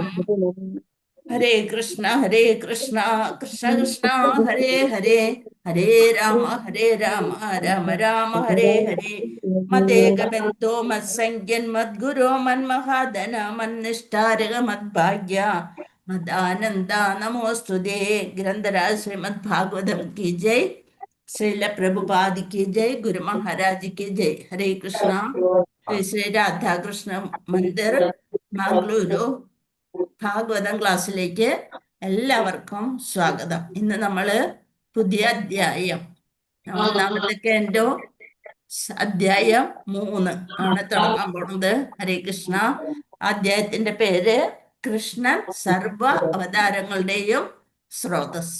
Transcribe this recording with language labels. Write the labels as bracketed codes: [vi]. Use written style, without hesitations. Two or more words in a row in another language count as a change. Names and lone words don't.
[sa] ഹരേ കൃഷ്ണ കൃഷ്ണ കൃഷ്ണ ഹരേ ഹരേ ഹരേ രാമ രാമ രാമ ഹരേ ഹരേ. മദേകബന്ധോ മത്സംഖ്യൻ മദ്ഗുരോ മന്മഹാദന മന്നിഷ്ഠാരക മദ്ഭാഗ്യ മദാനന്ദ നമോസ്തുതേ. [hi] ഗ്രന്ഥരാജ് ശ്രീമദ് ഭാഗവതം की जय. श्रील प्रभुपाद की जय. गुरु महाराज की जय. [sa] हरे कृष्ण. [hi] श्री राधा कृष्ण मंदिर [ml] മംഗളൂരു ഭാഗവതം ക്ലാസ്സിലേക്ക് എല്ലാവർക്കും സ്വാഗതം. ഇന്ന് നമ്മള് പുതിയ അധ്യായം ഒന്നാമത്തെ കേട്ടോ അധ്യായം 3 ആണ് തുടങ്ങാൻ പോണത്. [sa] ഹരേ കൃഷ്ണ. [ml] അധ്യായത്തിന്റെ പേര് കൃഷ്ണൻ സർവ അവതാരങ്ങളുടെയും സ്രോതസ്.